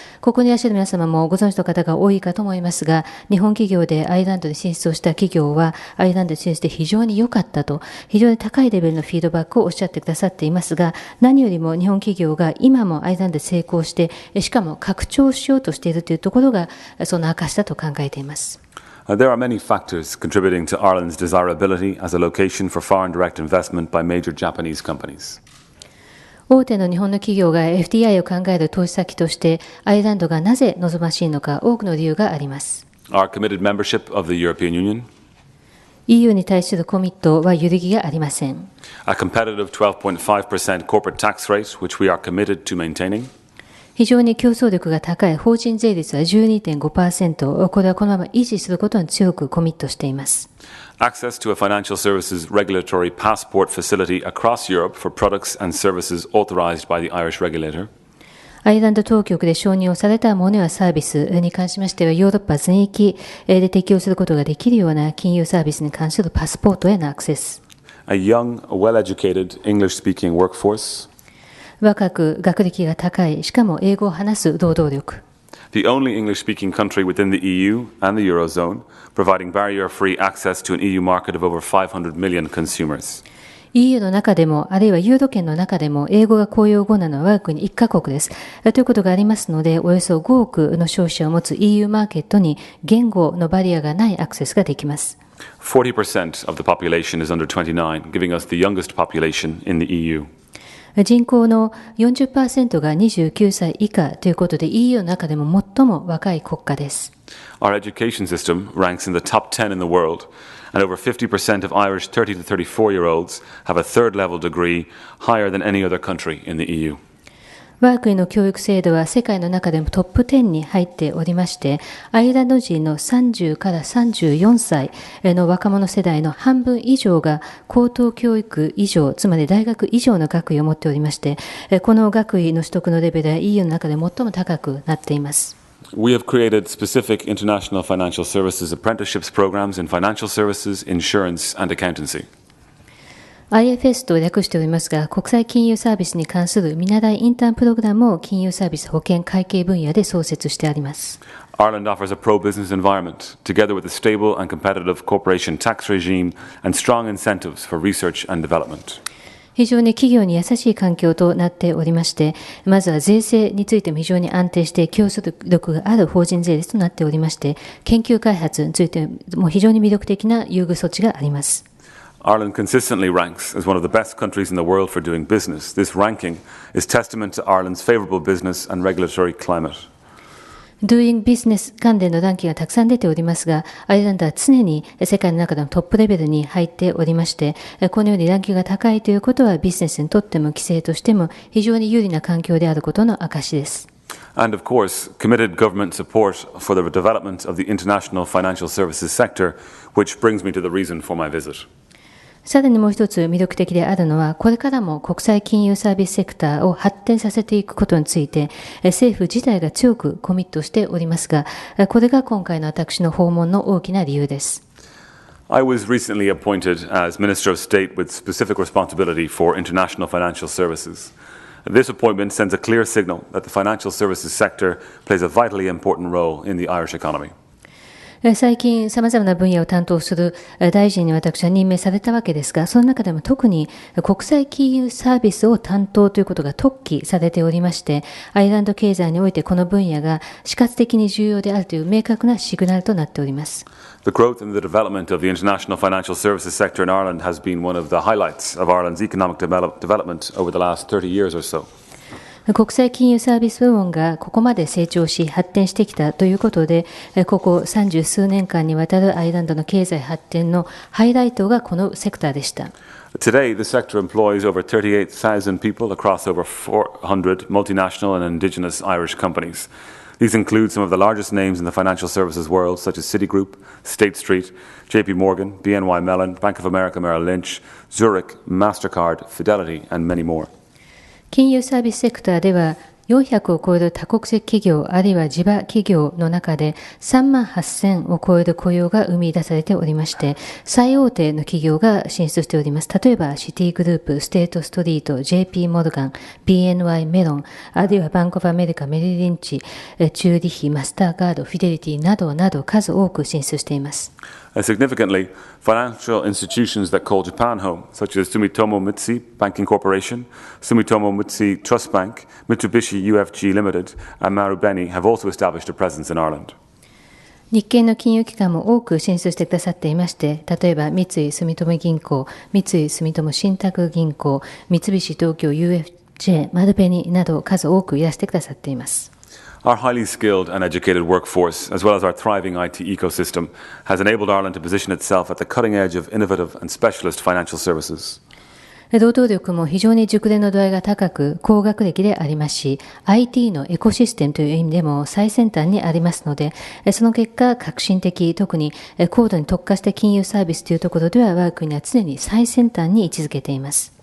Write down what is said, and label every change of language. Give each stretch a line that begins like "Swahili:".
Japanese: ここにいらっしゃる皆様もご存知の方が多いかと思いますが、日本企業でアイルランドに進出をした企業は、アイルランドに進出して非常に良かったと、非常に高いレベルのフィードバックをおっしゃってくださっていますが、何よりも日本企業が今もアイルランドで成功して、しかも拡張しようとしているというところがその証だと考えています。
English: There are many factors contributing to Ireland's desirability as a location for foreign direct investment by major Japanese companies.
Japanese: 大手の日本の企業が FDI を考える投資先としてアイルランドがなぜ望ましいのか多くの理由があります。
English: Our committed membership of the European Union.
Japanese: EU に対するコミットは揺るぎがありません。
English: A competitive 12.5% corporate tax rate, which we are committed to maintaining.
Japanese: 非常に競争力が高い法人税率は 12.5%、これはこのまま維持することに強くコミットしています。
English: Access to a financial services regulatory passport facility across Europe for products and services authorized by the Irish regulator.
Japanese: アイルランド当局で承認をされたものやサービスに関しましては、ヨーロッパ全域で適用することができるような金融サービスに関するパスポートへのアクセス。
English: A young, well-educated English-speaking workforce.
Japanese: 若く学歴が高い、しかも英語を話す労働力。
English: The only English-speaking country within the EU and the Eurozone, providing barrier-free access to an EU market of over 500 million consumers.
Japanese: EU の中でも、あるいはユーロ圏の中でも、英語が公用語なのは我が国1カ国です。ということがありますので、およそ5億の消費者を持つ EU マーケットに言語のバリアがないアクセスができます。
English: 40% of the population is under 29, giving us the youngest population in the EU.
Japanese: 人口の 40% が29歳以下ということで EU の中でも最も若い国家です。
English: Our education system ranks in the top 10 in the world, and over 50% of Irish 30 to 34-year-olds have a third-level degree higher than any other country in the EU.
Japanese: 我が国の教育制度は世界の中でもトップ10に入っておりまして、アイルランド人の30から34歳の若者世代の半分以上が高等教育以上、つまり大学以上の学位を持っておりまして、この学位の取得のレベルは EU の中で最も高くなっています。
English: We have created specific international financial services apprenticeships programs in financial services, insurance, and accountancy.
Japanese: IFS と略しておりますが、国際金融サービスに関する見習いインターンプログラムを金融サービス保険会計分野で創設してあります。
English: Ireland offers a pro-business environment, together with a stable and competitive corporation tax regime and strong incentives for research and development.
Japanese: 非常に企業に優しい環境となっておりまして、まずは税制についても非常に安定して競争力がある法人税率となっておりまして、研究開発についても非常に魅力的な優遇措置があります。
English: Ireland consistently ranks as one of the best countries in the world for doing business. This ranking is testament to Ireland's favourable business and regulatory climate.
Japanese: Doing Business 関連のランキングがたくさん出ておりますが、アイルランドは常に世界の中でのトップレベルに入っておりまして、このようにランキングが高いということはビジネスにとっても規制としても非常に有利な環境であることの証です。
English: And of course, committed government support for the development of the international financial services sector, which brings me to the reason for my visit.
Japanese: さらにもう一つ魅力的であるのは、これからも国際金融サービスセクターを発展させていくことについて、政府自体が強くコミットしておりますが、これが今回の私の訪問の大きな理由です。
English: I was recently appointed as Minister of State with specific responsibility for international financial services. This appointment sends a clear signal that the financial services sector plays a vitally important role in the Irish economy.
Japanese: 最近様々な分野を担当する大臣に私は任命されたわけですが、その中でも特に国際金融サービスを担当ということが特記されておりまして、アイルランド経済においてこの分野が死活的に重要であるという明確なシグナルとなっております。
English: The growth and the development of the international financial services sector in Ireland has been one of the highlights of Ireland's economic development over the last 30 years or so.
Japanese: 国際金融サービス部門がここまで成長し発展してきたということで、ここ30数年間にわたるアイルランドの経済発展のハイライトがこのセクターでした。
English: Today, the sector employs over 38,000 people across over 400 multinational and indigenous Irish companies. These include some of the largest names in the financial services world, such as Citigroup, State Street, JP Morgan, BNY Mellon, Bank of America Merrill Lynch, Zurich, MasterCard, Fidelity, and many more.
Japanese: 金融サービスセクターでは400を超える多国籍企業あるいは地場企業の中で3万8000を超える雇用が生み出されておりまして、最大手の企業が進出しております。例えばシティグループ、ステートストリート、JP モルガン、BNY メロン、あるいはバンクオブアメリカ、メリリンチ、チューリヒ、マスターカード、フィデリティなどなど数多く進出しています。
English: Significantly, financial institutions that call Japan home, such as Sumitomo Mitsui Banking Corporation, Sumitomo Mitsui Trust Bank, Mitsubishi UFG Limited, and Marubeni have also established a presence in Ireland.
Japanese: 日系の金融機関も多く進出してくださっていまして、例えば三井住友銀行、三井住友信託銀行、三菱東京 UFJ、マルベニなど数多くいらしてくださっています。
English: Our highly skilled and educated workforce, as well as our thriving IT ecosystem, has enabled Ireland to position itself at the cutting edge of innovative and specialist financial services.
Japanese: 労働力も非常に熟練の度合いが高く、高学歴でありますし、IT のエコシステムという意味でも最先端にありますので、その結果、革新的、特に高度に特化した金融サービスというところでは、我が国は常に最先端に位置づけています。